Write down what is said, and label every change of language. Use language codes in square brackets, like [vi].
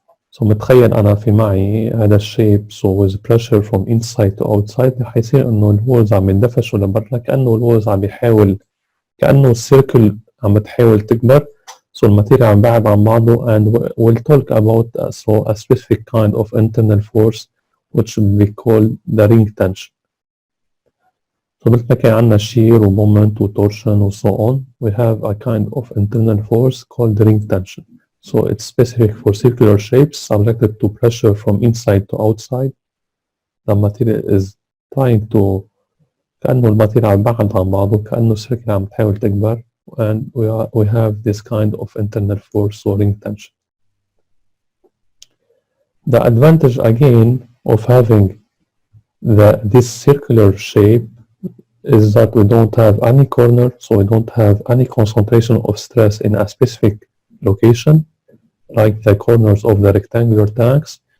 [en] So [ar] متخيل أنا في معي هذا الشيب [en] so with pressure from inside to outside [ar] حيصير إنه الوولز عم يندفشوا لبرا كأنه الوولز عم يحاول كأنه السيركل عم تحاول تكبر [en] so [ar] الماتيريال عم بعد عن بعضه [en] and we'll talk about so a specific kind of internal force which will be called the ring tension. So [ar] مثل ما كان عندنا [en] shear و moment و torsion و so on, we have a kind of internal force called the ring tension. So it's specific for circular shapes subjected to pressure from inside to outside. The material is trying to [ar] كأنه الماتيريال عم بعد عن بعضه كأنه السيركل عم تحاول تكبر [en] and we have this kind of internal force or ring tension. The advantage again of having this circular shape is that we don't have any corner, so we don't have any concentration of stress in a specific location, like the corners of the rectangular tanks.